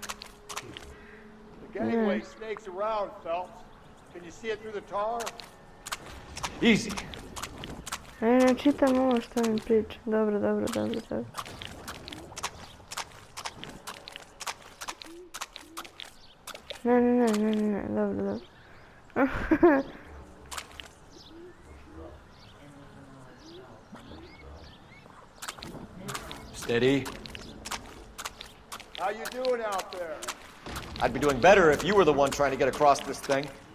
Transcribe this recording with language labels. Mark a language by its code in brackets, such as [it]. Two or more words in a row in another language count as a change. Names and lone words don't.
[en] Easy. [hr] Ne čitam ovo što mi priča. Dobro. Ne, dobro. [en] Steady. How you doing out there? I'd be doing better if you were the one trying to get across this thing.